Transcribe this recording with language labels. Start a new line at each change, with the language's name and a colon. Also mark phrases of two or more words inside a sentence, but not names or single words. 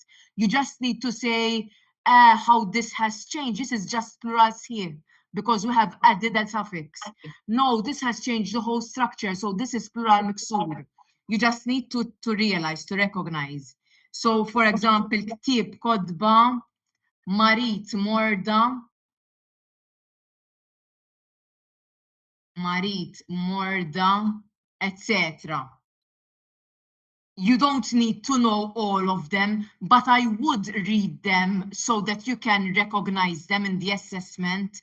English: You just need to say how this has changed. This is just plural here, because we have added that suffix. No, this has changed the whole structure, so this is
Maltese: plural mixur.
English: You just need to realize, to recognize. So, for example,
Maltese: ktib, kodba, marit, morda,
English: etc. You don't need to know all of them, but I would read them so that you can recognize them in the assessment.